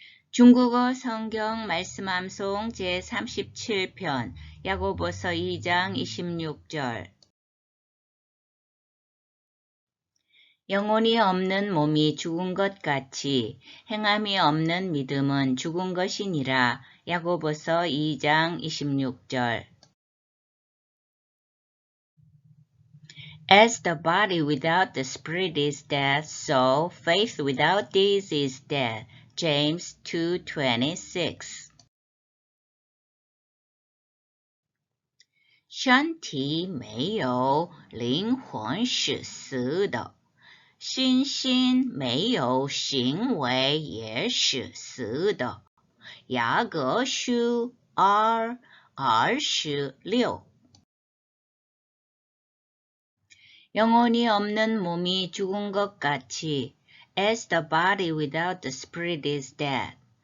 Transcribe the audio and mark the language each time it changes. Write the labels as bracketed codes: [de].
[ko] 중국어 성경 말씀 암송 제37편 야고보서 2장 26절 영혼이 없는 몸이 죽은 것 같이 행함이 없는 믿음은 죽은 것이니라. 야고보서 2장 26절 [en] As the body without the spirit is dead, so faith without deeds is dead. James 2:26 [zh] 身体没有灵魂是死的，信心没有行为也是死的。雅各书2:26 [ko] 영혼이 없는 몸이 죽은 것 같이 [en] As the body without the spirit is dead.